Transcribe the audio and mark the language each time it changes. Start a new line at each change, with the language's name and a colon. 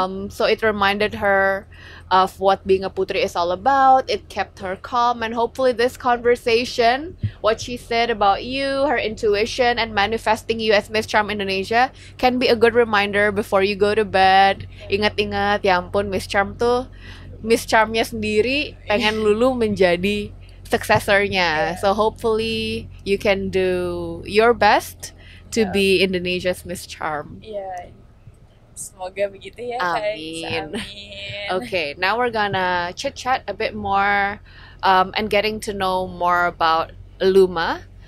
English: So it reminded her of what being a Putri is all about. It kept her calm, and hopefully this conversation, what she said about you, her intuition, and manifesting you as Miss Charm Indonesia can be a good reminder before you go to bed.
Indonesian: Ingat-ingat, ya ampun, Miss Charm tuh Miss Charmnya sendiri pengen Lulu menjadi successor-nya.
English: So hopefully you can do your best to be Indonesia's Miss Charm.
Indonesian: Iya. Semoga begitu ya, Amin. guys. Amin.
English: Okay, now we're gonna chit chat a bit more and getting to know more about Luma.